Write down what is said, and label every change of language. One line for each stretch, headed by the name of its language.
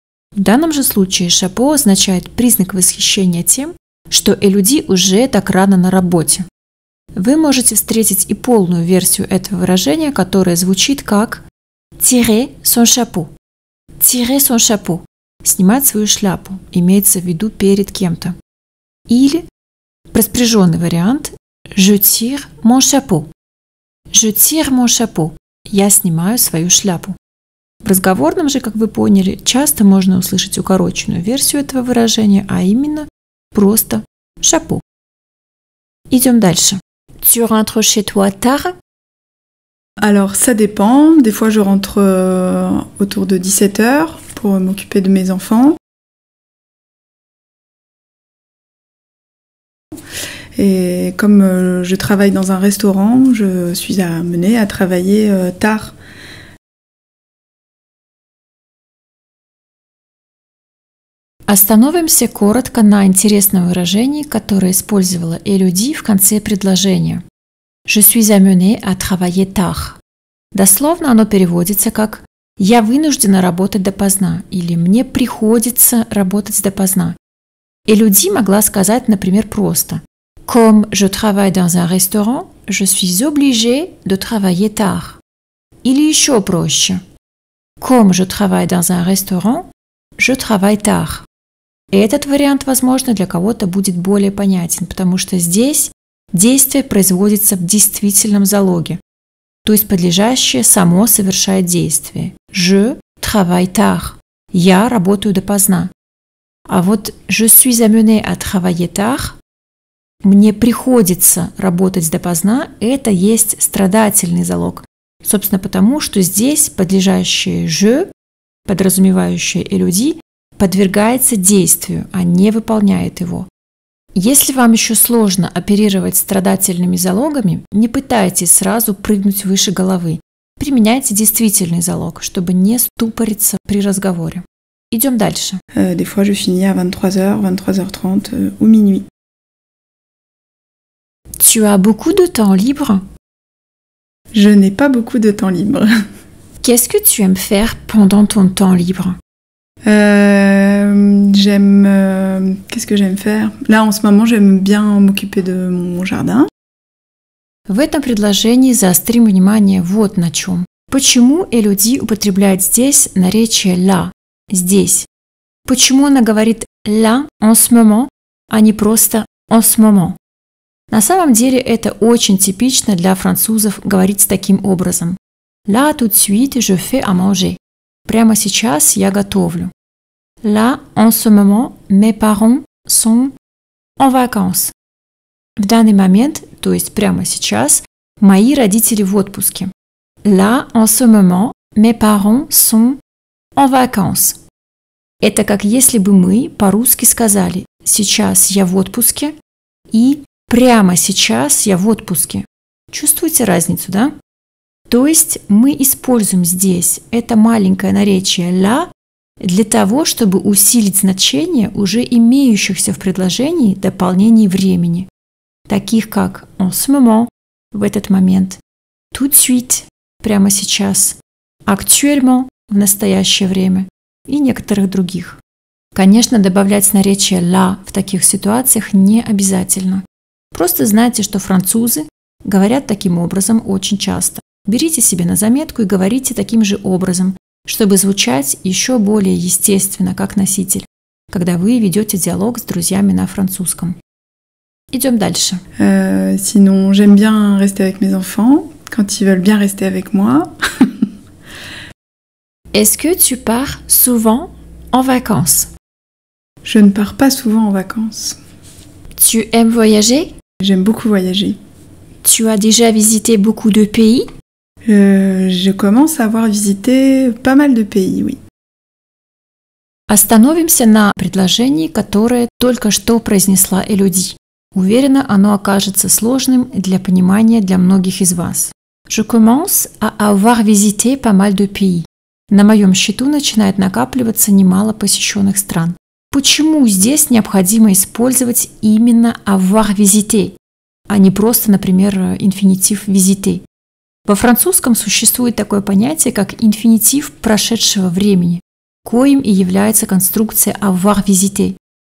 Russian: В данном же случае «chapeau» означает признак восхищения тем, что Элоди уже так рано на работе. Вы можете встретить и полную версию этого выражения, которая звучит как
French: «tirer son chapeau». «Tirer son chapeau»
Russian: – снимать свою шляпу, имеется в виду перед кем-то. Или проспряженный вариант
French: «je tire mon chapeau». «Je tire mon chapeau»
Russian: – я снимаю свою шляпу. В разговорном же, как вы поняли, часто можно услышать укороченную версию этого выражения, а именно просто «chapeau». Идем дальше.
French: Tu rentres chez toi tard? Alors, ça dépend. Des fois, je rentre autour de 17h pour m'occuper de mes enfants. Et comme je travaille dans un restaurant, je suis amenée à travailler tard.
Russian: Остановимся коротко на интересном выражении, которое использовала Элоди в конце предложения.
French: Je suis amenée à travailler tard.
Russian: Дословно оно переводится как «я вынуждена работать допоздна» или «мне приходится работать допоздна». Элоди могла сказать, например, просто
French: «Comme je travaille dans un restaurant, je suis obligée de travailler tard».
Russian: Или еще проще
French: «Comme je travaille dans un restaurant, je travaille tard».
Russian: Этот вариант, возможно, для кого-то будет более понятен, потому что здесь действие производится в действительном залоге, то есть подлежащее само совершает действие.
French: Je travaille tard.
Russian: Я работаю допоздна. А вот
French: je suis amenée à travailler tard.
Russian: Мне приходится работать допоздна. Это есть страдательный залог. Собственно, потому что здесь подлежащее je, подразумевающее Элоди, подвергается действию, а не выполняет его. Если вам еще сложно оперировать страдательными залогами, не пытайтесь сразу прыгнуть выше головы. Применяйте действительный залог, чтобы не ступориться при разговоре. Идем дальше.
French: Des fois, je finis à 23h, 23h30 ou minuit. Tu as beaucoup de temps libre? Je n'ai pas beaucoup de temps libre. Qu'est-ce que tu aimes faire pendant ton temps libre? Qu'est-ce que j'aime faire? Là, en ce moment, j'aime bien m'occuper de mon jardin.
Russian: В этом предложении заострим внимание вот на чем. Почему Элоди употребляет здесь наречие «la» – «здесь»? Почему она говорит
French: «la» en ce moment,
Russian: а не просто
French: «en ce moment»?
Russian: На самом деле это очень типично для французов говорить таким образом.
French: «Là, tout de suite, je fais à manger».
Russian: Прямо сейчас я готовлю.
French: «Là, en ce moment, mes parents sont en vacances».
Russian: В данный момент, то есть прямо сейчас, мои родители в отпуске.
French: Là, en ce moment, mes parents sont en vacances.
Russian: Это как если бы мы по-русски сказали «сейчас я в отпуске» и «прямо сейчас я в отпуске». Чувствуете разницу, да? То есть мы используем здесь это маленькое наречие «la» для того, чтобы усилить значение уже имеющихся в предложении дополнений времени, таких как
French: «en ce moment»
Russian: – в этот момент,
French: «tout de suite»
Russian: – прямо сейчас, «actuellement» – в настоящее время и некоторых других. Конечно, добавлять наречие «la» в таких ситуациях не обязательно. Просто знайте, что французы говорят таким образом очень часто. Берите себе на заметку и говорите таким же образом, чтобы звучать еще более естественно, как носитель, когда вы ведете диалог с друзьями на французском. Идем дальше.
French: Sinon, j'aime bien rester avec mes enfants, quand ils veulent bien rester avec moi. Est-ce que tu pars souvent en vacances? Je ne pars pas souvent en vacances. Tu aimes voyager? J'aime beaucoup voyager. Tu as déjà visité beaucoup de pays? Je commence à avoir visité pas mal de pays, oui.
Russian: Остановимся на предложении, которое только что произнесла Элоди. Уверена, оно окажется сложным для понимания для многих из вас.
French: Je commence à avoir visité pas mal de pays.
Russian: На моем счету начинает накапливаться немало посещенных стран. Почему здесь необходимо использовать именно
French: avoir visité,
Russian: а не просто, например, инфинитив visiter? Во французском существует такое понятие, как инфинитив прошедшего времени, коим и является конструкция
French: avoir visité.